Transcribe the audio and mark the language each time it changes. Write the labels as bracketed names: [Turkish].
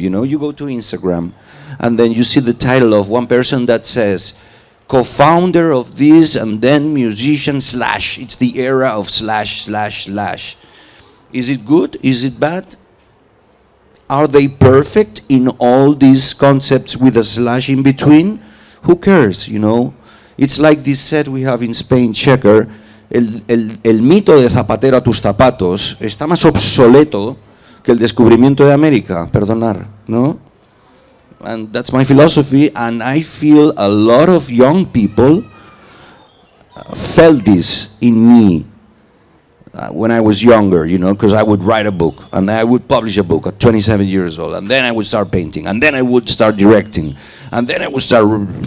[English] You know, you go to Instagram and then you see the title of one person that says co-founder of this and then musician / it's the era of //. Is it good? Is it bad? Are they perfect in all these concepts with a slash in between? Who cares, you know? It's like this set we have in Spain, Shekhar. [Spanish] El mito de zapatero a tus zapatos está más obsoleto que el descubrimiento de América, perdonar, ¿no? [English] And that's my philosophy, and I feel a lot of young people felt this in me when I was younger, you know, because I would write a book, and I would publish a book at 27 years old, and then I would start painting, and then I would start directing, and then I would start...